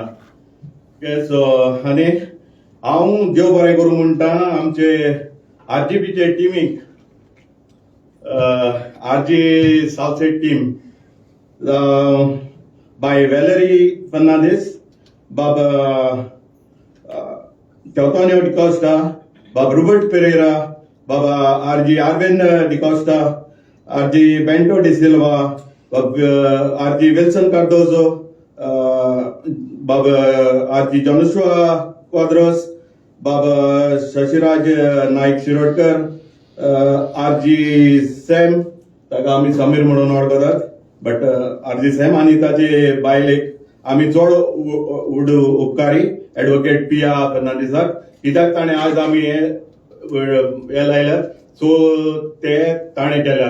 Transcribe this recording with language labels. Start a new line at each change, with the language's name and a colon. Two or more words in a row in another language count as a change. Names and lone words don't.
Konkani: आनी हांव देव बरें करूं म्हणटा आमचे आरजीपीचे टिमीक, आरजी सावसेट टीम, बाय वेलेरी फर्नांडीस, बाब Teotonio Di Costa, Bob Robert Pereira, Bob RG Arvind Di Costa, RG Bento Di Silva, Bob RG Wilson Cardozo, Bob RG Joshua Quadros, Bob Shashiraj Naik Shirodkar, RG Sam, ताका आमी समीर म्हणून वळखतात, बट RG Sam आनी ताचे बायलेक आमी चड व्हड उपकारी एडवोकेट पिया फर्नांडीसाक, कित्याक ताणें आज आमी हे लायल्यात, सो ते ताणें केल्यात.